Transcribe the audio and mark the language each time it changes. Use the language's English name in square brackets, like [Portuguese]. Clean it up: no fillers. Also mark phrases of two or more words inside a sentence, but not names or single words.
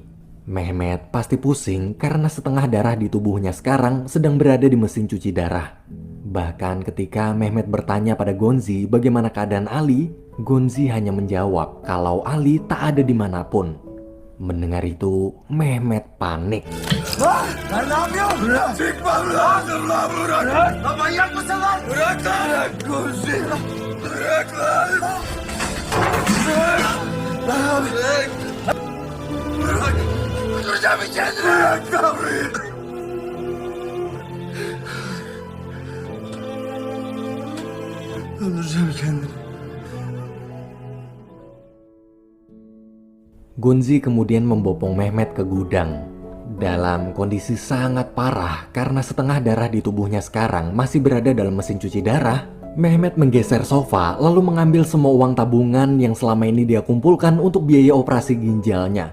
[Indonesian] Mehmet pasti pusing karena setengah darah di tubuhnya sekarang sedang berada di mesin cuci darah. Bahkan ketika Mehmet bertanya pada Gonzi bagaimana keadaan Ali, Gonzi hanya menjawab kalau Ali tak ada dimanapun. Mendengar itu, Mehmet panik. [Turkish] Lan ne yapıyorsun? Bırak. Çıkma bırak. Lan bırak. Lan manyak mısın lan? Bırak lan. Bırak Gonzi. Bırak lan. Bırak. Lan bırak. Bırak. Öldüreceğim kendini. Bırak lan bırak. Öldüreceğim kendini. [Indonesian] Gonzi kemudian membopong Mehmet ke gudang. Dalam kondisi sangat parah karena setengah darah di tubuhnya sekarang masih berada dalam mesin cuci darah, Mehmet menggeser sofa lalu mengambil semua uang tabungan yang selama ini dia kumpulkan untuk biaya operasi ginjalnya.